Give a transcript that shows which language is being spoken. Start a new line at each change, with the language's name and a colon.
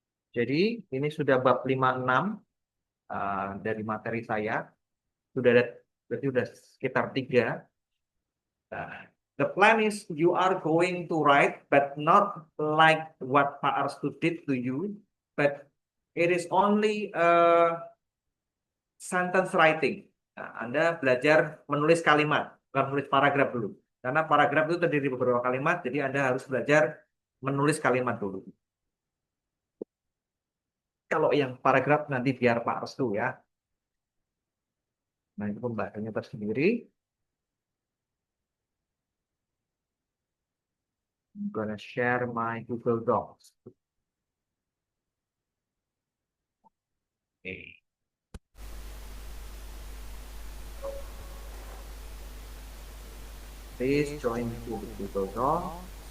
Indonesian: Jadi ini sudah bab 56 dari materi saya. Sudah ada, berarti sudah sekitar 3.
English: The plan is you are going to write, but not like what Pak Arstu did to you, but it is only sentence writing.
Indonesian: Anda belajar menulis kalimat, bukan menulis paragraf dulu. Karena paragraf itu terdiri dari beberapa kalimat, jadi Anda harus belajar menulis kalimat dulu. Kalau yang paragraf nanti biar Pak Arstu ya. Nah, itu pembahasannya tersendiri.
English: I'm gonna share my Google Docs. Okay. Please join to the Google Docs.